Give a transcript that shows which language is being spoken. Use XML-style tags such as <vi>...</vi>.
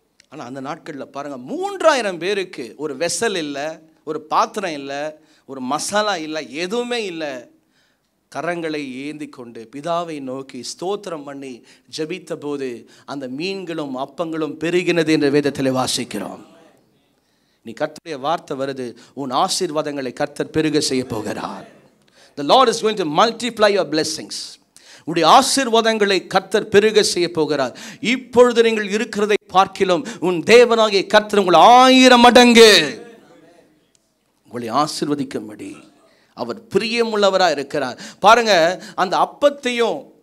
<ta>ஆனால் அந்த நாட்களில் பாருங்கள், 3000 பேருக்கு ஒரு வெசல் இல்லை, ஒரு பாத்திரம் இல்லை, ஒரு மசாலா இல்லை, எதுவுமே இல்லை. கரங்களை ஏந்தி கொண்டு பிதாவை நோக்கி ஸ்தோத்திரம் பண்ணி ஜெபித்த போது அந்த மீன்களும் அப்பங்களும் பெருகினது என்ற வேதத்தில் வாசிக்கிறோம். நீ கர்த்தருடைய வார்த்தை வருது, உன் ஆசீர்வாதங்களை கர்த்தர் பெருக செய்ய போகிறார்.</ta> <en>The Lord is going to multiply your blessings.</en> <ta>உடைய ஆசீர்வாதங்களை கர்த்தர் பெருக செய்ய போகிறார். இப்பொழுது நீங்கள் இருக்கிறதை பார்க்கிலும் உன் தேவனாகிய கர்த்தர் உங்கள் 1000 மடங்கு உங்களை ஆசீர்வதிக்கும்படி அவர் பிரியமுள்ளவராக இருக்கிறார். பாருங்க, அந்த அப்பத்தையும்</ta>